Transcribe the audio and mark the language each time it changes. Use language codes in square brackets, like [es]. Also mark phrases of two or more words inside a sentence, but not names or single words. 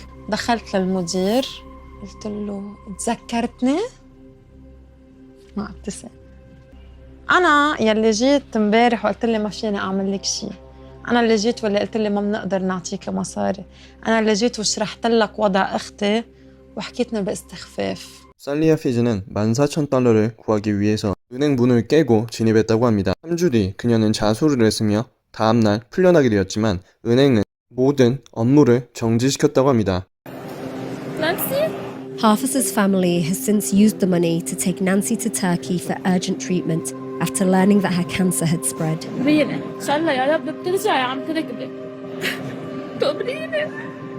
[ar] دخلت للمدير قلت له تذكرتني؟ ما ابتسم. أنا يلي جيت امبارح وقلت لي ما فيني أعمل لك شيء. أنا اللي جيت واللي قلت لي ما بنقدر نعطيك مصاري. أنا اللي جيت وشرحت لك وضع أختي وحكيتني باستخفاف. [ko] 살리아 피즈는 14,000달러를 구하기 위해서 은행 문을 깨고 진입했다고 합니다. 3주 뒤 그녀는 자수를 했으며 다음날 풀려나게 되었지만 은행은 모든 업무를 정지시켰다고 합니다. [en] Hafez's family has since used the money to take Nancy to Turkey for urgent treatment after learning that her cancer had spread. [ar] إن شاء الله يا رب بترجعي عم تركبي. تقبريني